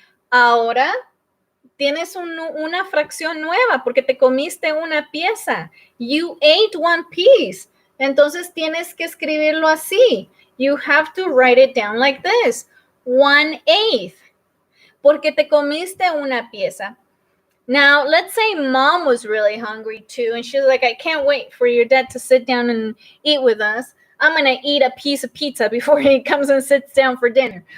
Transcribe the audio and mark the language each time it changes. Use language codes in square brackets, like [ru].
[es] Ahora tienes una fracción nueva porque te comiste una pieza. [en] You ate 1 piece. [es] Entonces tienes que escribirlo así. [en] You have to write it down like this. 1/8. [es] Porque te comiste una pieza. [en] Now, let's say mom was really hungry too. And she's like, I can't wait for your dad to sit down and eat with us. I'm going to eat a piece of pizza before he comes and sits down for dinner.